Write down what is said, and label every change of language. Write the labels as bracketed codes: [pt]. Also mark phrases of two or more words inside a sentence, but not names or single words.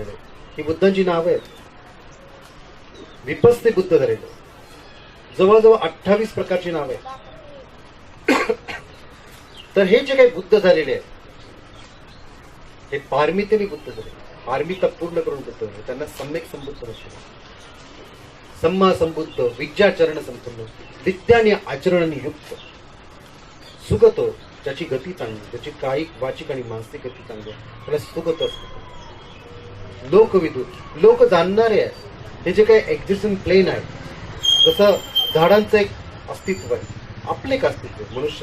[mr] ही बुद्धांची नावं आहेत. विपस्सी बुद्ध झालेले, जवळजवळ 28 प्रकारची नावे आहेत. तर हे जे काही बुद्ध झालेले आहेत हे पारमितेने बुद्ध झाले, पारमिता पूर्ण करून बुद्ध झाले. त्यांना सम्यक संबुद्ध नसतो, [pi] सम्मा संबुद्ध, विद्याचरण संपन्न, [mr] विद्याने आचरणाने युक्त, सुगत, ज्याची गती चांगली, ज्याची कायिक वाचिक आणि मानसिक गती चांगली आहे, त्याला सुगत असतं. लोकविदू, लोक जाणणारे आहे. हे जे काही [en] existence plane [mr] आहे, जसं झाडांचं एक अस्तित्व आहे, आपलं एक अस्तित्व आहे मनुष्य.